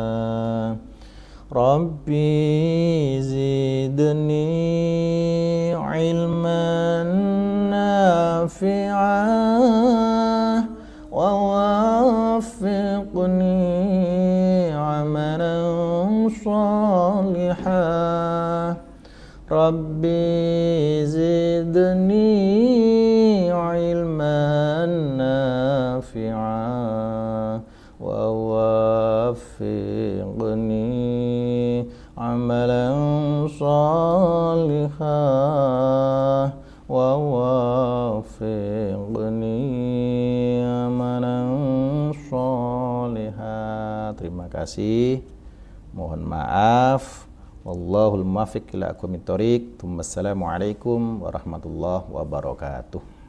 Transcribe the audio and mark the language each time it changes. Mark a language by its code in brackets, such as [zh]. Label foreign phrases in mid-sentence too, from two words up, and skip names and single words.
[ar] رب زدني علما نافعة و وفقني عملا صالحة. رب زدني علما نافعة و وفقني عملا صالحة و وفقني عملا صالحة. [id] Terima kasih, mohon maaf. [ar] والله الموفق إلى أقوم الطريق. والسلام عليكم ورحمة الله وبركاته.